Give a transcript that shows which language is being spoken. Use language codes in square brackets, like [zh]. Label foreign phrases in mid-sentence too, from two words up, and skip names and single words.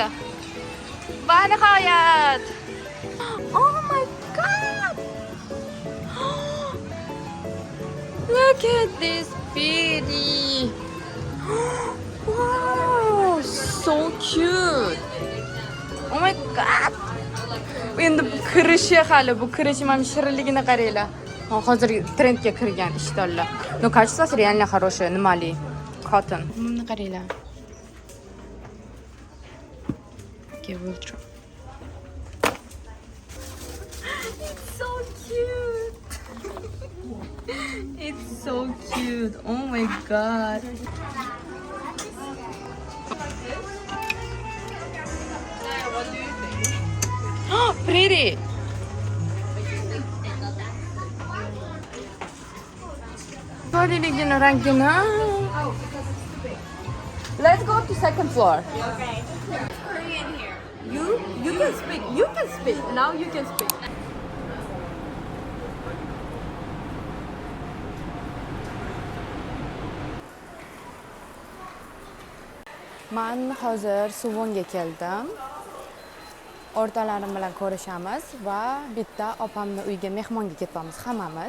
[uz] Va nihoyat. [en] Oh my god. Look at this beauty. Wow, so cute. Oh my god. [uz] Endi kirishi hali bu kirishim ham shirinligini qaranglar. Hozir trendga kirgan ishtonlar. [ru] No, качество реально хорошее, [uz] nimali. Cotton. Buni qaranglar. [en] Okay, we'll try. It's so cute. It's so cute. Oh my god. Oh, pretty. Let's go to second floor. Okay. It's Korean here. You can speak. You can speak. Now you can speak. [uz] Men hozir Suvonga keldim. O'rtalarim bilan ko'rishamiz va bitta opamning uyiga mehmonga ketamiz hammamiz.